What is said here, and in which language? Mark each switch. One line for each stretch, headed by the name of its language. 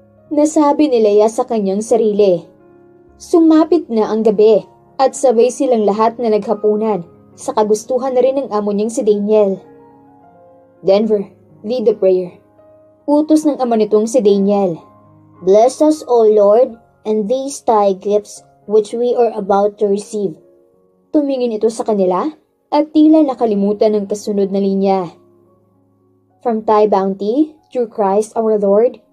Filipino: Nasabi ni Leia sa kanyang sarili. Sumapit na ang gabi at sabay silang lahat na naghapunan sa kagustuhan na rin ng amo niyang si Daniel. "Denver,
English: lead the prayer."
Filipino: Utos ng ama nitong si Daniel.
English: "Bless us, O Lord, and these thy gifts which we are about to receive."
Filipino: Tumingin ito sa kanila at tila nakalimutan ng kasunod na linya.
English: "From thy bounty, through Christ our Lord.